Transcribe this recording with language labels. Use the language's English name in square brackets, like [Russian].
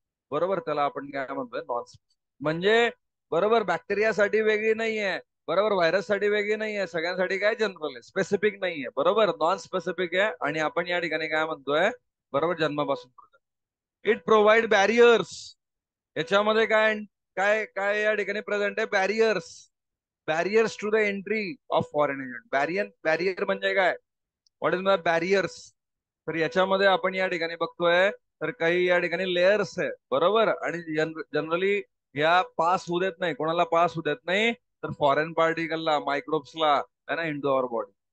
[Marathi] बरोबर, त्याला आपण काय म्हणतोय नॉन. म्हणजे बरोबर बॅक्टेरियासाठी वेगळी नाहीये, बरोबर व्हायरससाठी वेगळी नाहीये, सगळ्यांसाठी काय जनरल आहे, स्पेसिफिक नाहीये. बरोबर, नॉन स्पेसिफिक आहे. आणि आपण या ठिकाणी काय म्हणतोय, बरोबर जन्मापासून [English] It provide barriers. [Marathi] याच्यामध्ये काय काय काय या ठिकाणी प्रेझेंट आहे, barriers. [English] Barriers to the entry of foreign agent. [Marathi] Barrier म्हणजे काय, [English] What is my barriers. [Marathi] तर याच्यामध्ये आपण या ठिकाणी बघतोय तर काही या ठिकाणी लेयर्स आहे. बरोबर, आणि जनरली या पास होऊ देत नाही, कोणाला पास होऊ देत नाही, तर फॉरेन पार्टिकलला, मायक्रोब्सला [Hindi] है ना [English] Into our body.